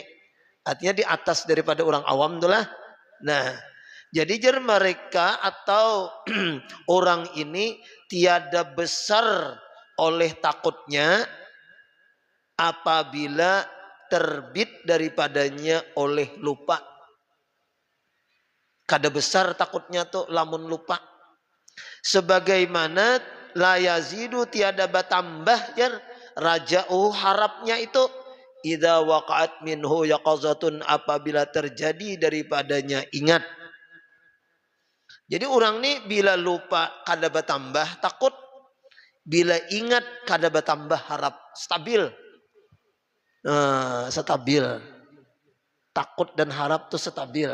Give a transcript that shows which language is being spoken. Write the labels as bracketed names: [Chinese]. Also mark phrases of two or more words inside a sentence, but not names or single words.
[Banjar] Artinya di atas daripada orang awam tuh lah. Nah jadi jar mereka atau orang ini tiada besar oleh takutnya apabila terbit daripadanya oleh lupa. Kada besar takutnya tuh lamun lupa. Sebagaimana [Arabic] لا يزيد [Banjar] tiada bertambah jar raja'u harapnya itu [Arabic] إذا وقعت منه يقظة [Banjar] apabila terjadi daripadanya ingat. Jadi orang nih bila lupa kada bertambah takut, bila ingat kada bertambah harap, stabil. Stabil. Takut dan harap tuh stabil.